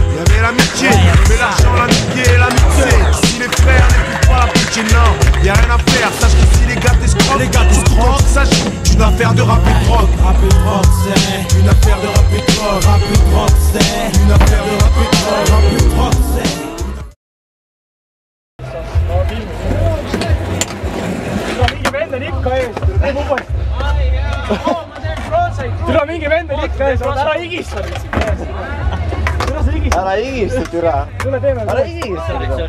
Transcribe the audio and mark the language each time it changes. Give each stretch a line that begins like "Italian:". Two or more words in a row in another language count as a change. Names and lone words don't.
French: tout, il y avait l'amitié, mais l'argent, l'amitié et l'amitié. Si les frères n'écoutent pas la pitié, non, y a rien à faire. Sache qu'ici les gars t'escroquent. Les gars t'escroquent. Il s'agit d'une affaire de rap et de drogue. Rap et drogue, c'est Une affaire de rap et de drogue. rap et drogue, c'est Une affaire de rap et de drogue. rap et drogue, c'est.
Estonian: Tule mingi vend on ikka ees, ära higista nüüd siin käes. Tule sa higistad. Ära higista, türa. Tule teeme. Ära higista.